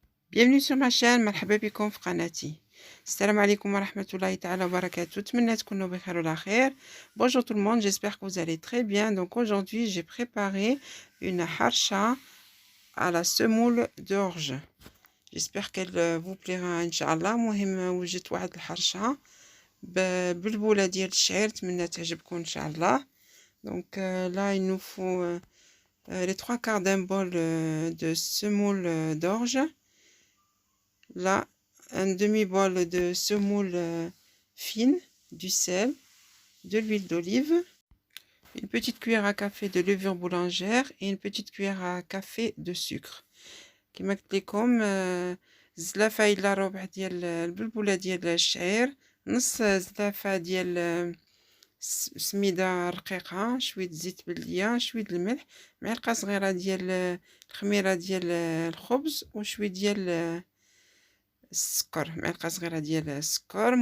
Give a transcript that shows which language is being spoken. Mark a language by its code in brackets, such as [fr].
[fr] Bienvenue sur ma chaîne, [ar] مرحبا بكم في قناتي. السلام عليكم ورحمة الله تعالى وبركاته. نتمنى تكونوا بخير وعلى خير. [fr] Bonjour tout le monde, j'espère que vous allez très bien. Donc aujourd'hui, j'ai préparé une harsha à la semoule d'orge. J'espère qu'elle vous plaira Inch'Allah. [ar] المهم وجدت واحد الحرشة بالبولة ديال الشعير، نتمنى تعجبكم إن شاء الله. [fr] Donc là, il nous faut les 3/4 d'un bol de semoule d'orge. Là, un demi-bol de semoule fine, du sel, de l'huile d'olive, une petite cuillère à café de levure boulangère et une petite cuillère à café de sucre. [ar] كما قلت لكم زلافة إلا ربع ديال البلبولة ديال الشعير، نص زلافة ديال سميدة رقيقة، شوية زيت بلدية، شوية الملح، معلقة صغيرة ديال الخميرة ديال الخبز، وشوية ديال السكر، معلقة صغيرة ديال السكر.